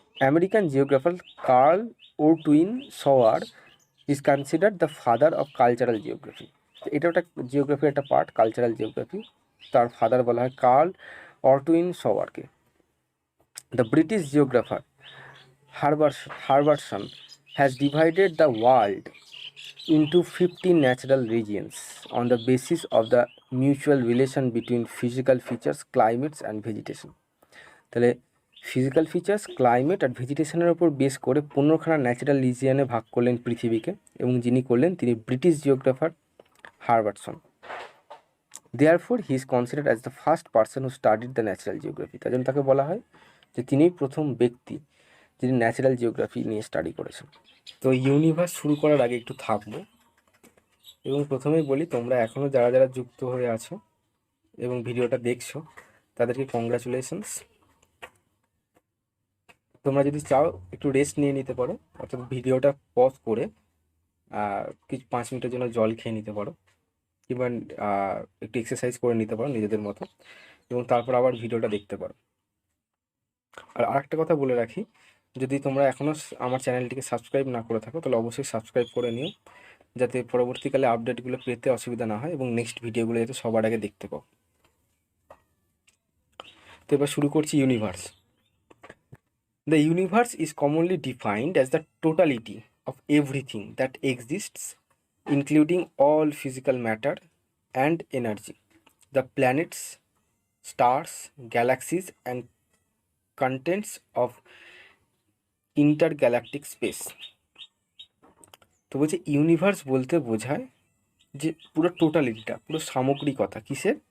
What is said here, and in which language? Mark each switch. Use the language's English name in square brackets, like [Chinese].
[English] American geographer Carl Ortwin Sauer is considered the father of cultural geography. [Bangla] এটা একটা জিওগ্রাফির একটা পার্ট, কালচারাল জিওগ্রাফি। তার ফাদার বলা হয় curl ওরটুইন সওয়ারকে। [English] The British geographer Herbertson has divided the world into 15 natural regions on the basis of the mutual relation between physical features, climates and vegetation. [Bangla] তাহলে physical features, climate আর ভেজিটেশনের ওপর base করে 15খানা natural রিজিয়নে ভাগ করলেন পৃথিবীকে, এবং যিনি করলেন তিনি British জিওগ্রাফার হার্বার্টসন। [English] Therefore he is considered as the first person who studied the natural geography. [Bangla] তার জন্য তাকে বলা হয় যে তিনিই প্রথম ব্যক্তি যিনি ন্যাচারাল জিওগ্রাফি নিয়ে স্টাডি করেছেন। তো ইউনিভার্স শুরু করার আগে একটু থাকবো, এবং প্রথমেই বলি তোমরা এখনও যারা যারা যুক্ত হয়ে আছো এবং ভিডিওটা দেখছো তাদেরকে কংগ্রাচুলেশনস। তোমরা যদি চাও একটু রেস্ট নিয়ে নিতে পারো, অর্থাৎ ভিডিওটা পজ করে কিছু 5 মিনিটের জন্য জল খেয়ে নিতে পারো, কিংবা একটু এক্সারসাইজ করে নিতে পারো নিজেদের মতো, এবং তারপর আবার ভিডিওটা দেখতে পারো। আর আরেকটা কথা বলে রাখি, যদি তোমরা এখনও আমার চ্যানেলটিকে সাবস্ক্রাইব না করে থাকো তাহলে অবশ্যই সাবস্ক্রাইব করে নিও, যাতে পরবর্তীকালে আপডেটগুলো পেতে অসুবিধা না হয় এবং নেক্সট ভিডিওগুলো যাতে সবার আগে দেখতে পাও। তো এবার শুরু করছি universe. [English] The universe is commonly defined as the totality of everything that exists, including all physical matter and energy, the planets, stars, galaxies, and contents of intergalactic space. [Bangla] তো বলছে ইউনিভার্স বলতে বোঝায় যে পুরো টোটালিটিটা, পুরো সামগ্রিকতা, কিসের?